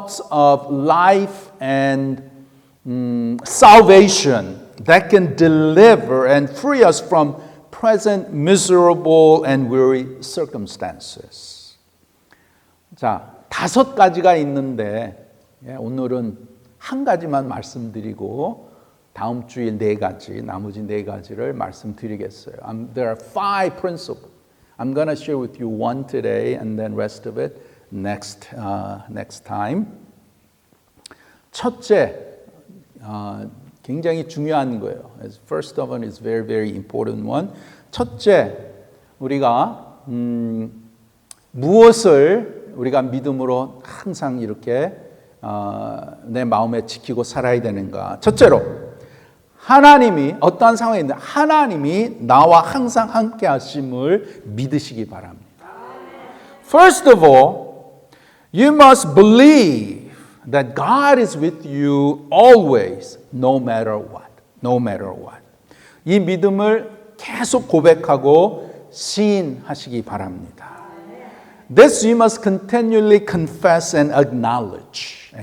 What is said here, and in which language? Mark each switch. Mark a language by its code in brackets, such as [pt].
[en] of life and salvation that can deliver and free us from present miserable and weary circumstances. [ko] 자, 5가지가 있는데 오늘은 한 가지만 말씀드리고 다음 주에 4가지, 나머지 4가지를 말씀드리겠어요. [en] There are 5 principles. I'm going to share with you one today and then rest of it next time. [ko] 첫째, 굉장히 중요한 거예요. [en] First of all is very, very important one. [ko] 첫째, 우리가 무엇을 우리가 믿음으로 항상 이렇게 내 마음에 지키고 살아야 되는가? 첫째로, 하나님이 어떠한 상황에 있는데 하나님이 나와 항상 함께 하심을 믿으시기 바랍니다. [en] First of all, you must believe that God is with you always, no matter what. No matter what. [ko] 이 믿음을 계속 고백하고 시인하시기 바랍니다. [en] This you must continually confess and acknowledge.